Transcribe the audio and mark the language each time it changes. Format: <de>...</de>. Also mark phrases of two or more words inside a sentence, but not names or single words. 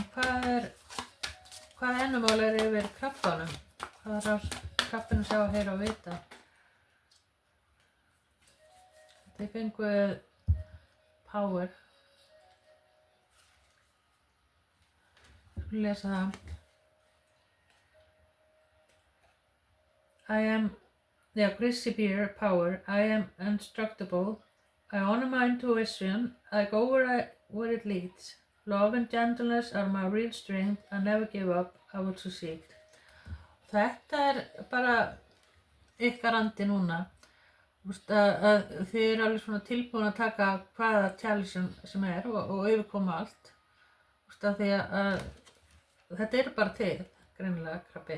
<is>Hvaða animal yfir krabbanum? Hvað þarf krabbinn að sjá, heyra og vita? Þið fenguð power. Ég skulum lesa það.</is> <en>Greasy beer power. I am indestructible. I honor my intuition. I go where it leads. Love and gentleness are my real strength. I never give up. I will succeed.</en> <is>Þetta bara ykkar andi núna. Að þið alveg svona tilbúin að taka hvaða challenge sem og yfirkoma allt. Því að þetta bara þið, greinilega krabbi.</is>